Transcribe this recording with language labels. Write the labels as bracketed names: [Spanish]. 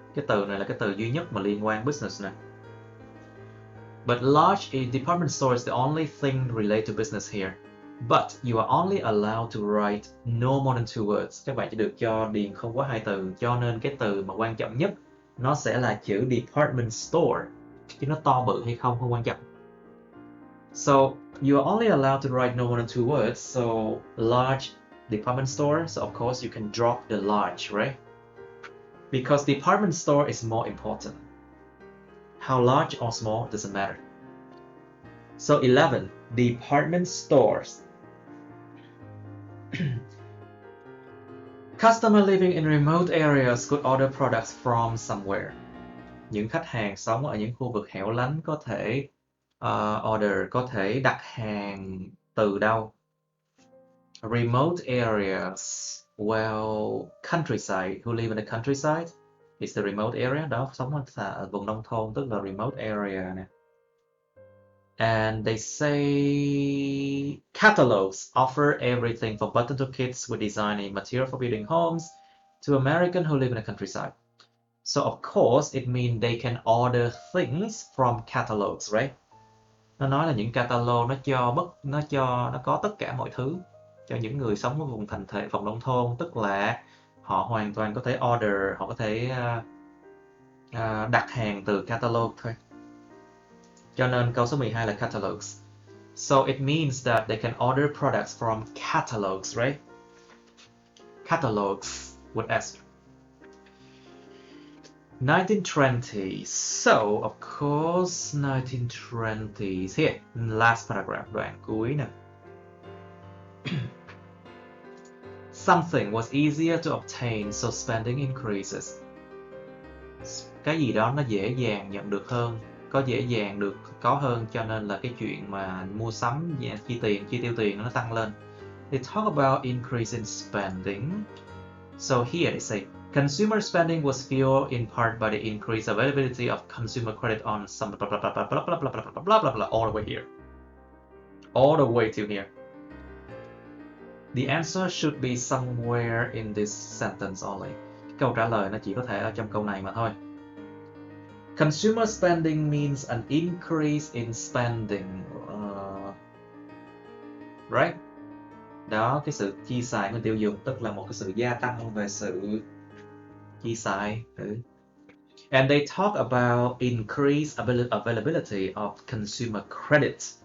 [Vietnamese] Cái từ này là cái từ duy nhất mà liên quan business nè. [English] But large department store is the only thing related to business here. But you are only allowed to write no more than 2 words. [Vietnamese] Các bạn chỉ được cho điền không quá 2 từ. Cho nên cái từ mà quan trọng nhất nó sẽ là chữ department store. Chứ nó to bự hay không quan trọng. [English] So you are only allowed to write no more than 2 words. So large department store. So of course you can drop the large, right? Because department store is more important. How large or small doesn't matter. So 11, department stores. Customer living in remote areas could order products from somewhere. [Vietnamese] Những khách hàng sống ở những khu vực hẻo lánh có thể order, có thể đặt hàng từ đâu? [English] Remote areas, well, countryside, who live in the countryside is the remote area, [Vietnamese] đó sống ở vùng nông thôn tức là remote area nè. [English] And they say catalogs offer everything from button to kits with designing material for building homes to Americans who live in the countryside. So of course it means they can order things from catalogs, right? [Vietnamese] Nó nói là những catalog nó có tất cả mọi thứ cho những người sống ở vùng thành thị, vùng nông thôn, tức là họ hoàn toàn có thể order, họ có thể đặt hàng từ catalog thôi. Cho nên câu số 12 là catalogs. [English] So it means that they can order products from catalogs, right? Catalogs with S. 1920s. So of course 1920s. Here, last paragraph, [Vietnamese] đoạn cuối nè. [English] Something was easier to obtain, so spending increases. [Vietnamese] Cái gì đó nó dễ dàng nhận được hơn, có dễ dàng được có hơn, cho nên là cái chuyện mà mua sắm, chi tiêu tiền nó tăng lên. [English] They talk about increase in spending. So here they say consumer spending was fueled in part by the increased availability of consumer credit on some blah blah blah blah blah blah blah blah blah blah blah all the way here, all the way to here. The answer should be somewhere in this sentence only. [Vietnamese] Câu trả lời nó chỉ có thể ở trong câu này mà thôi. [English] Consumer spending means an increase in spending, right? [Vietnamese] Đó, cái sự chi xài người tiêu dùng tức là một cái sự gia tăng về sự chi xài. [English] And they talk about increased availability of consumer credit.